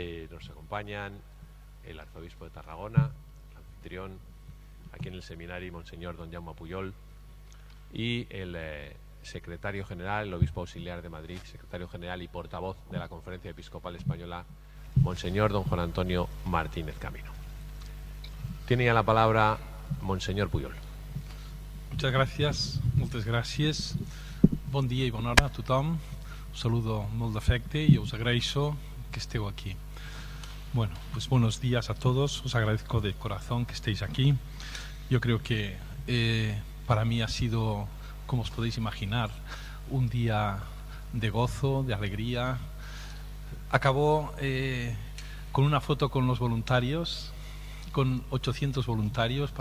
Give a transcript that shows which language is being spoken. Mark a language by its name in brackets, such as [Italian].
[Spanish] Nos acompañan el arzobispo de Tarragona, el anfitrión, aquí en el seminario, Monseñor don Jaume Pujol, y el secretario general, el obispo auxiliar de Madrid, secretario general y portavoz de la Conferencia Episcopal Española, Monseñor don Juan Antonio Martínez Camino. Tiene ya la palabra Monseñor Pujol. Muchas gracias, [Catalan] moltes gràcies. Bon dia i bona hora a tothom. Us saludo amb molt d'afecte i us agraeixo que esteu aquí. [Spanish] Bueno, pues buenos días a todos. Os agradezco de corazón que estéis aquí. Yo creo que para mí ha sido, como os podéis imaginar, un día de gozo, de alegría. Acabó con una foto con los voluntarios, con 800 voluntarios.